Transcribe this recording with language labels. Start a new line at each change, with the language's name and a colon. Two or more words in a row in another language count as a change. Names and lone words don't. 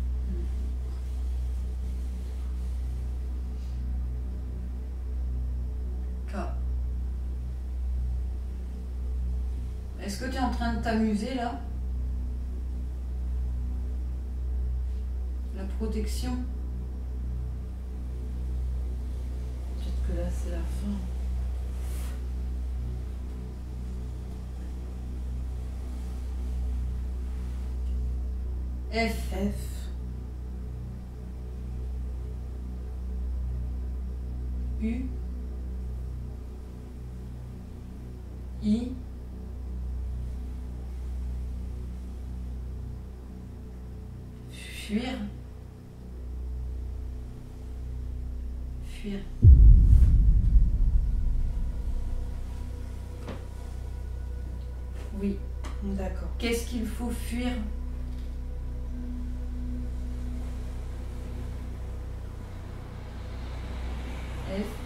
French: K. Est-ce que tu es en train de t'amuser là? La protection? Peut-être que là c'est la fin. F. F. U. I. fuir. Fuir. Oui. D'accord. Qu'est-ce qu'il faut fuir? F.